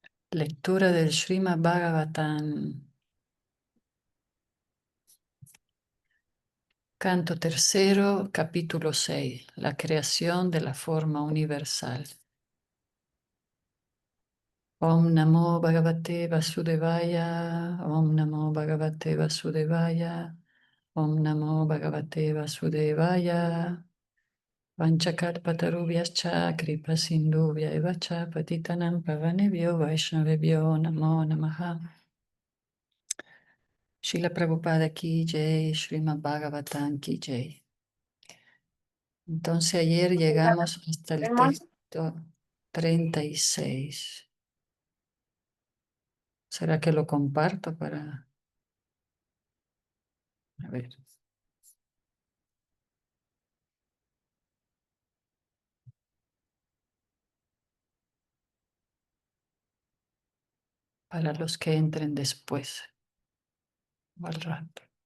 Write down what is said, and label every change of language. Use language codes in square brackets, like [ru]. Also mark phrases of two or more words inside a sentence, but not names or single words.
[es] Lectura del Srimad Bhagavatam, canto tercero, capítulo 6, la creación de la forma universal. [sa] ॐ नमो भगवते वासुदेवाय, ॐ नमो भगवते वासुदेवाय, ॐ नमो भगवते वासुदेवाय, वाञ्छाकल्पतरुभ्यश्च कृपासिन्धुभ्य एव च पतितानां पावनेभ्यो वैष्णवेभ्यो नमो नमः. [hi] श्रील प्रभुपाद की जय, श्रीमद् भागवतम् की जय. [es] Entonces ayer llegamos hasta el texto 36. ¿Será que lo comparto para... A ver. Para los que entren después o al rato.